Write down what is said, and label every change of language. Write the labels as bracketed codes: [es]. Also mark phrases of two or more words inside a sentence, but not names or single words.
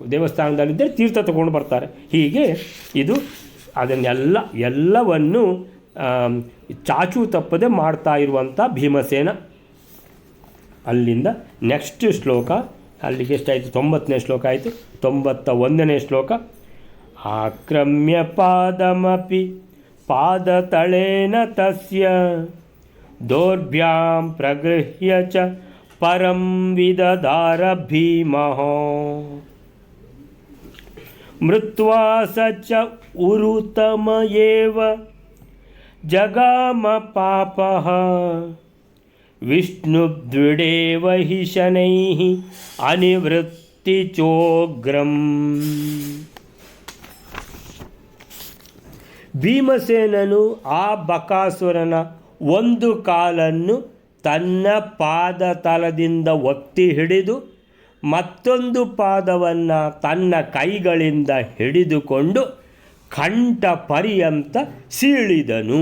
[kn] ದೇವಸ್ಥಾನದಲ್ಲಿದ್ದರೆ ತೀರ್ಥ ತಗೊಂಡು ಬರ್ತಾರೆ. ಹೀಗೆ ಇದು ಎಲ್ಲವನ್ನು ಚಾಚು ತಪ್ಪದೆ ಮಾಡ್ತಾ ಇರುವಂಥ ಭೀಮಸೇನ. ಅಲ್ಲಿಂದ ನೆಕ್ಸ್ಟ್ ಶ್ಲೋಕ, ಅಲ್ಲಿಗೆ ಎಷ್ಟಾಯಿತು? 90ನೇ ಶ್ಲೋಕ ಆಯಿತು. 91ನೇ ಶ್ಲೋಕ. [sa] ಆಕ್ರಮ್ಯ ಪಾದಮಪಿ ಪಾದತಳೇನ ತಸ್ಯ ದೌರ್ಭ್ಯಾಂ ಪ್ರಗೃಹ್ಯ ಚ ಪರಂ ವಿದಧಾರ ಭೀಮಃ ಮೃತ್ವಾ ಸ ಚ ಉರುತಮ ಏವ ಜಗಾಮ ಪಾಪಃ ವಿಷ್ಣುದ್ವಿಡೇವ ಹಿ ಶನೈಃ ಅನಿವೃತ್ತಿ ಚೋಗ್ರಂ. [kn] ಭೀಮಸೇನನು ಆ ಬಕಾಸುರನ ಒಂದು ಕಾಲನ್ನು ತನ್ನ ಪಾದ ತಲದಿಂದ ಒತ್ತಿ ಹಿಡಿದು ಮತ್ತೊಂದು ಪಾದವನ್ನು ತನ್ನ ಕೈಗಳಿಂದ ಹಿಡಿದುಕೊಂಡು ಕಂಠ ಪರ್ಯಂತ ಸೀಳಿದನು.